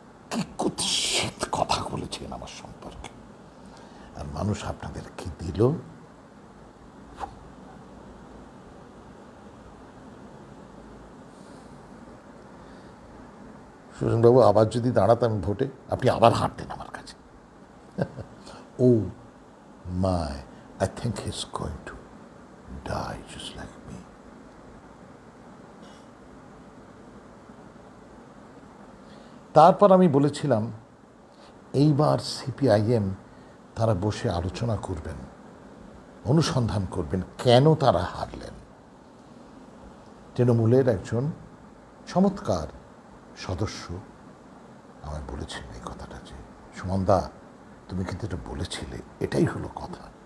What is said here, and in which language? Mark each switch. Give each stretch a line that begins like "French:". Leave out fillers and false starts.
Bangla: কি কুৎসিত কথা বলেছেন আমার সম্পর্কে, আর মানুষ আপনাদের কি দিল? সুজনবাবু, আবার যদি দাঁড়াতাম ভোটে, আপনি আবার হাঁটতেন আমার কাছে।
English: Oh my, I think he's going to die just like me.
Bangla: তারপর আমি বলেছিলাম, এইবার সিপিআইএম তারা বসে আলোচনা করবেন, অনুসন্ধান করবেন কেন তারা হারলেন। তৃণমূলের একজন চমৎকার সদস্য আমায় বলেছিলেন এই কথাটা, যে সুমনদা তুমি কিন্তু এটা বলেছিলে, এটাই হলো কথা।